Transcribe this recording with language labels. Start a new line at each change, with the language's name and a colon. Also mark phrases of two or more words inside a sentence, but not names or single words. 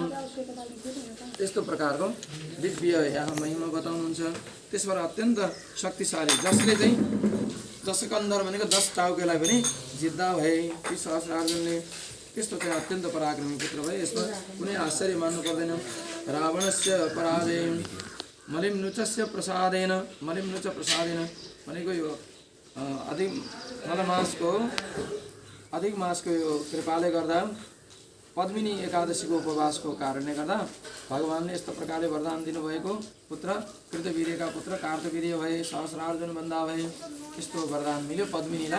Nepali: त्यस्तो प्रकारको दिव्य यहाँ महिमा बताउनुहुन्छ। त्यसबाट अत्यन्त शक्तिशाली जसले चाहिँ दशकन्धर भनेको 10 टाउकेलाई पनि जित्दा भए ती सहस्रार्जुनले। त्यस्तो चाहिँ अत्यन्त पराक्रमी पुत्र भए। यसमा कुनै आश्चर्य मान्नु पर्दैन।
Sanskrit: रावणस्य पराजय मलिम्नुचस्य प्रसादेन, मलिम्नुच प्रसादेन
Nepali: भनेको यो अधिक मासको यो कृपाले गर्दा पद्मिनी एकादशीको उपवासको कारणले गर्दा भगवानले यस्तो प्रकारले वरदान दिनुभएको पुत्र कृतवीर्यका पुत्र कार्तवीर्य भए, सहस्रार्जुन बन्दा भए, यस्तो वरदान मिल्यो पद्मिनीलाई।